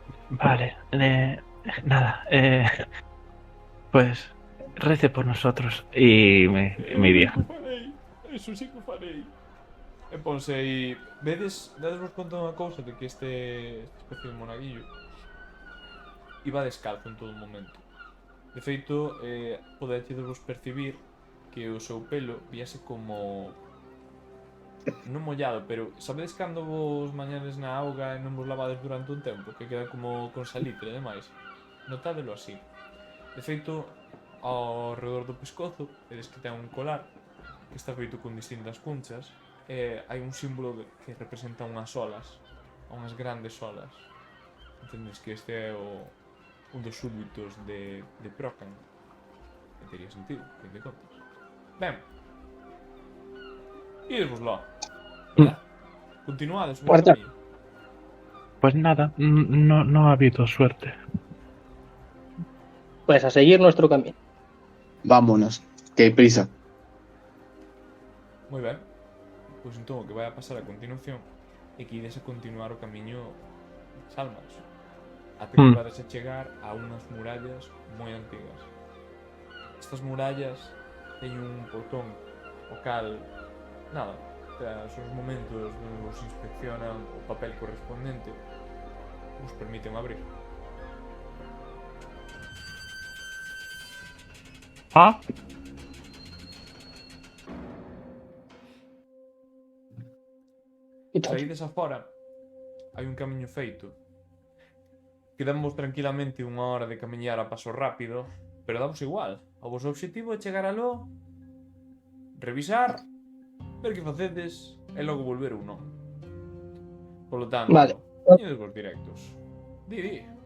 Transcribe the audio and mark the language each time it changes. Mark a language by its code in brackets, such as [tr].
[es] Vale, nada, pues rece por nosotros y me iría. [gl] Eso sí que farei. E ponse aí, dades vos conta unha cousa de que [es] este especie de monaguillo iba descalzo en todo momento. [gl] De feito, podéis percibir que o seu pelo víase como non mollado, pero sabedes cando vos mañades na auga e non vos lavades durante un tempo, que queda como con salitre e demais? Notádelo así. De feito, ao redor do pescozo vedes que ten un colar que está feito con distintas cunchas e hai un símbolo que representa unhas olas, unhas grandes olas. Entendes que este é un dos súbditos de Procan. Que teria sentido, que te contas. Ben, idesvos lá. Continuades o Cuarta. camiño. [es] Pues nada, no ha habido suerte. Pues a seguir nuestro camino. Vámonos, que hai prisa. [gl] Moi ben. Pois entón o que vai a pasar a continuación é que ides a continuar o camiño das almas até que vades a chegar a unhas murallas moi antigas. Estas murallas teñen un portón o cal, nada, tras os momentos onde vos inspeccionan o papel correspondente vos permiten abrir. ¿Ah? [es] Y tal. [gl] Saídes afora, hai un camiño feito. Quedamos tranquilamente unha hora de camiñar a paso rápido, pero damos igual. O vosso objetivo é chegar aló, revisar, ver que facedes e logo volver ou non. Polo tanto, Vale. ides vos directos. Di.